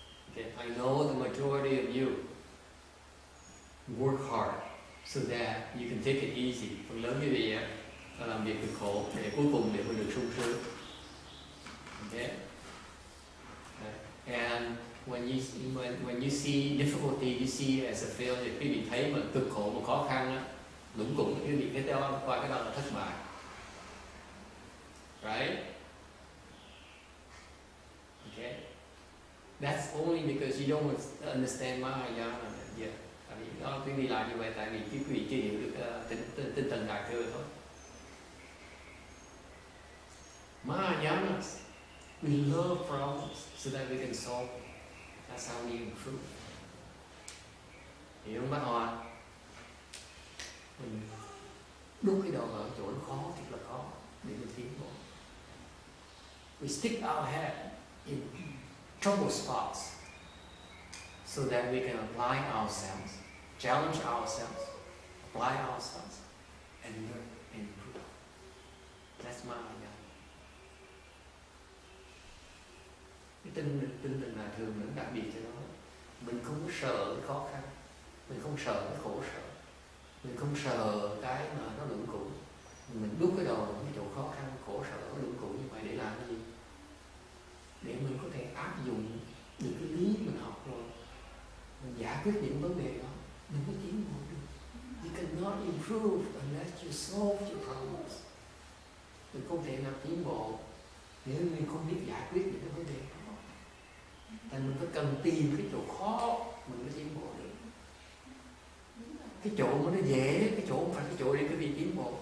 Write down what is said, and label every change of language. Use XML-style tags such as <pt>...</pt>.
<en>Okay, I know the majority of you work hard so that you can take it easy.</en> <vi>Phần lớn quý vị làm việc cực khổ để cuối cùng để mình được sung sướng.</vi> <en>Okay. And when you see difficulty, you see as a failure.</en> <vi>Quý vị thấy mà cực khổ, mà khó khăn á, lũng củng, quý vị cái đó coi cái đó là thất bại.</vi> <en>Right? Okay. That's only because you don't understand Mahayana yet.</en> <vi>Tại vì đó quý vị làm như vậy tại vì quý vị chưa hiểu được tinh thần đại thừa thôi.</vi> <en>Mahayana, we love problems so that we can solve them. That's how we improve.</en> <vi>Hiểu không bác Hoa? Mình đút cái đầu vào chỗ nó khó, thật là khó để mình tiến bộ.</vi> <en>We stick our head in trouble spots so that we can apply ourselves, challenge ourselves, apply ourselves, and learn and improve. That's Mahayana.</en> <vi>Cái tinh thần là thường nó đặc biệt cho nó. Mình không có sợ cái khó khăn, mình không sợ cái khổ sở, mình không sợ cái mà nó luẩn cũ. Mình đút cái đầu vào cái chỗ khó khăn, khổ sở, luẩn cũ như vậy để làm cái gì? Để mình có thể áp dụng những cái lý mình học rồi, mình giải quyết những vấn đề đó, mình mới tiến bộ được.</vi> <en>You cannot improve unless you solve your problems.</en> <vi>Mình không thể nào tiến bộ nếu mình không biết giải quyết những cái vấn đề đó. Thành mình phải cần tìm cái chỗ khó mình mới tiến bộ được. Cái chỗ mà nó dễ, cái chỗ không phải cái chỗ để cái vị tiến bộ.</vi>